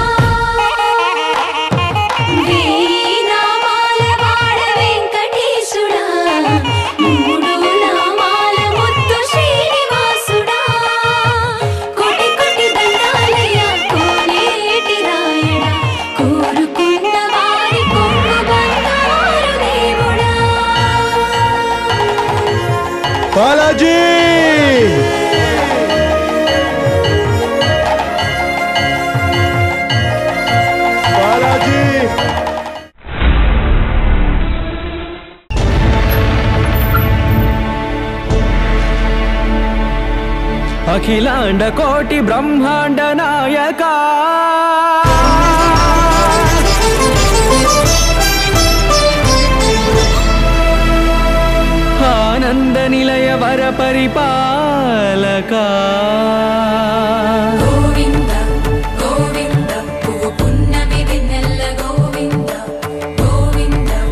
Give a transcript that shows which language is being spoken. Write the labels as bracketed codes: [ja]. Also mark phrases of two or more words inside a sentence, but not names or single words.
[te] వేయి నామాల వాడ వెంకటేశుడా మూడు నామాల ముద్దు శ్రీనివాసుడా కోటి కోటి దండాలయ్యా కోనేటి రాయడా కోరుకున్న వారి కొంగు బంగారు దేవుడా बालाजी बालाजी [sa] अखिलांड कोटि ब्रह्मांड नायका आनंद निलय वर परिपालका [te] గోవింద గోవింద పున్నమి వెన్నెల గోవింద గోవింద